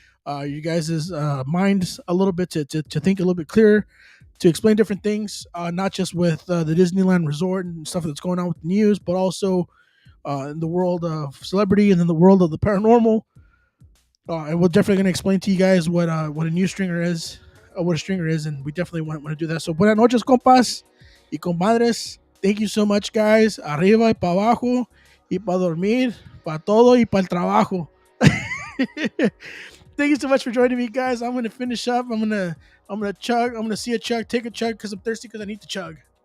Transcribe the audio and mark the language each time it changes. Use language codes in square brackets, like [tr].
[en] You guys' minds a little bit to think a little bit clearer, to explain different things, not just with the Disneyland Resort and stuff that's going on with the news, but also in the world of celebrity and in the world of the paranormal. And we're definitely going to explain to you guys what a news stringer is, what a stringer is, and we definitely want to do that. So, [es] buenas noches, compas y comadres. [en] Thank you so much, guys. [es] Arriba y para abajo, y para dormir, para todo y para el trabajo. [en] Thank you so much for joining me, guys. I'm gonna finish up. I'm gonna chug. I'm gonna see a chug, take a chug because I'm thirsty because I need to chug.